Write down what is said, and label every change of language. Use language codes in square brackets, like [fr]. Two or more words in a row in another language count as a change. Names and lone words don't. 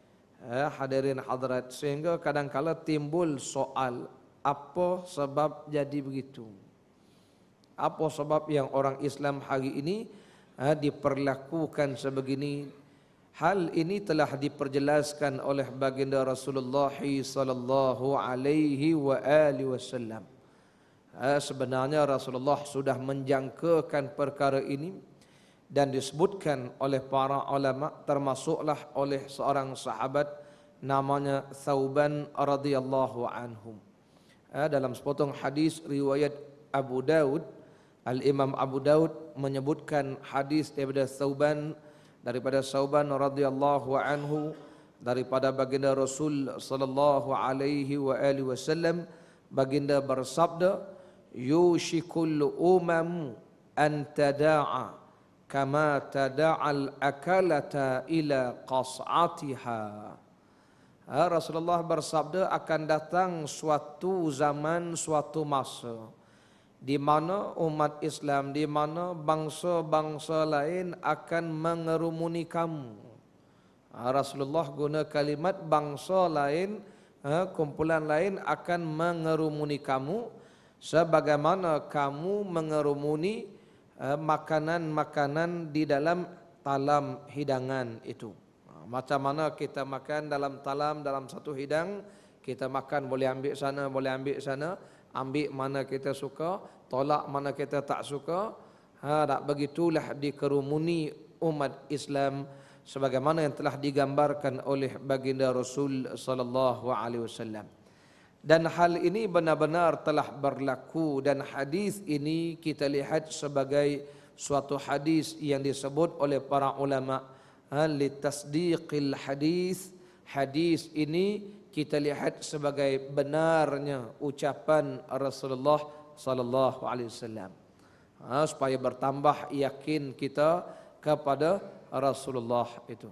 [ms] Hadirin hadirat, sehingga kadang-kala timbul soal, apa sebab jadi begitu? Apa sebab yang orang Islam hari ini diperlakukan sebegini? Hal ini telah diperjelaskan oleh baginda Rasulullah [ar] صلى الله عليه وسلم. [ms] Sebenarnya Rasulullah sudah menjangkakan perkara ini dan disebutkan oleh para ulama, termasuklah oleh seorang sahabat namanya Thauban [ar] رضي الله عنهم. [ms] Dalam sepotong hadis riwayat Abu Daud, Al-Imam Abu Daud menyebutkan hadis daripada Thauban [ar] رضي الله عنه, [ms] daripada baginda Rasul [ar] صلى الله عليه وسلم, [ms] baginda bersabda, [ar] يوشك الأمم أن تداعى كما تداعى الأكلة إلى قصعتها. [ms] Rasulullah bersabda, akan datang suatu zaman, suatu masa di mana umat Islam, di mana bangsa-bangsa lain akan mengerumuni kamu. Rasulullah guna kalimat bangsa lain, kumpulan lain akan mengerumuni kamu sebagaimana kamu mengerumuni makanan-makanan di dalam talam hidangan itu. Macam mana kita makan dalam talam, dalam satu hidang, kita makan boleh ambil sana, boleh ambil sana, ambil mana kita suka, tolak mana kita tak suka. Tak begitulah dikerumuni umat Islam sebagaimana yang telah digambarkan oleh baginda Rasul [ar] صلى الله عليه وسلم. [ms] Dan hal ini benar-benar telah berlaku, dan hadis ini kita lihat sebagai suatu hadis yang disebut oleh para ulama [ar] لتصديق الحديث. [ms] Hadis ini kita lihat sebagai benarnya ucapan Rasulullah [ar] صلى الله عليه وسلم, [ms] supaya bertambah yakin kita kepada Rasulullah itu.